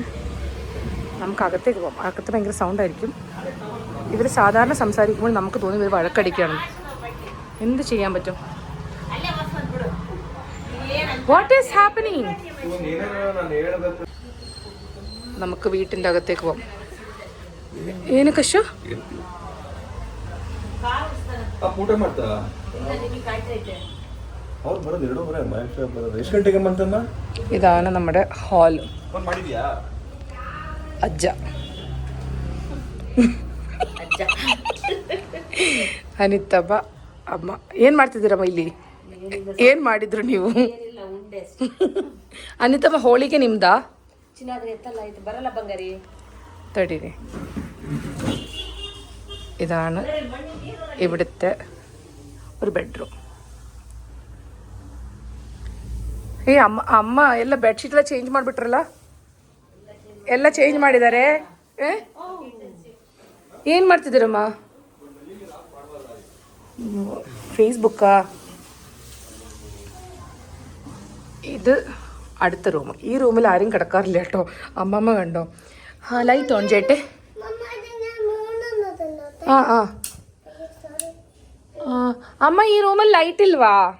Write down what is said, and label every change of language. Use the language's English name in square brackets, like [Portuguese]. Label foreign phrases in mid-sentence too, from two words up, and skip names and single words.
[Malayalam] നമുക്ക് അകത്തേക്ക് പോകാം. അകത്ത് ഭയങ്കര സൗണ്ടായിരിക്കും. ഇവർ സാധാരണ സംസാരിക്കുമ്പോൾ നമുക്ക് തോന്നി ഇവർ വഴക്കടിക്കുകയാണ്. എന്ത് ചെയ്യാൻ പറ്റും? [English] What is happening? [Malayalam] നമുക്ക് വീട്ടിൻ്റെ അകത്തേക്ക് പോവാം. [Kannada] ಏನು ಕಶು? [Malayalam] ഇതാണ് നമ്മുടെ ഹാൾ. [Kannada] ಅಜ್ಜ ಅನಿತಬ್ಬ ಅಮ್ಮ ಏನು ಮಾಡ್ತಿದ್ದೀರಮ್ಮ ಇಲ್ಲಿ? ಏನು ಮಾಡಿದ್ರು ನೀವು? ಅನಿತಮ್ಮ ಹೋಳಿಗೆ ನಿಮ್ದಾ? [Malayalam] തടിരെ. ഇതാണ് ഇവിടുത്തെ ഒരു ബെഡ്റൂം. [Kannada] ಅಮ್ಮ ಎಲ್ಲ ಬೆಡ್ಶೀಟ್ ಎಲ್ಲ ಚೇಂಜ್ ಮಾಡಿಬಿಟ್ರಲ್ಲ? ಎಲ್ಲ ಚೇಂಜ್ ಮಾಡಿದ್ದಾರೆ. ಏನು ಮಾಡ್ತಿದ್ದೀರಮ್ಮ? [Malayalam] ഫേസ്ബുക്കാ? ഇത് അടുത്ത റൂം. ഈ റൂമിൽ ആരും കിടക്കാറില്ല കേട്ടോ. അമ്മമ്മ കണ്ടോ? [English] light on [Malayalam] ചെയ്യട്ടെ. ആ അമ്മ ഈ റൂമിൽ ലൈറ്റ് ഇಲ್ವಾ?